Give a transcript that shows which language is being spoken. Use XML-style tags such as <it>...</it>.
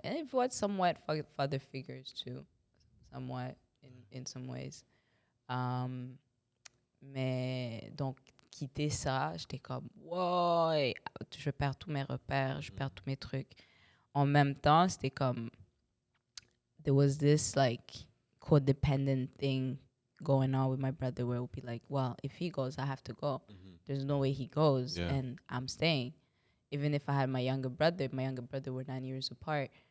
<en>And I've watched somewhat father figures too. Somewhat, in some ways.</en> <fr>Mais, donc, quitter ça, j'étais comme, wow, je perds tous mes repères, je perds tous mes trucs. En même temps, c'était comme,</fr> <en>there was this like codependent thing going on with my brother where it would be like, well, if he goes, I have to go. There's no way he goes, and I'm staying. Even if I had my younger brother, we're 9 years apart.</en>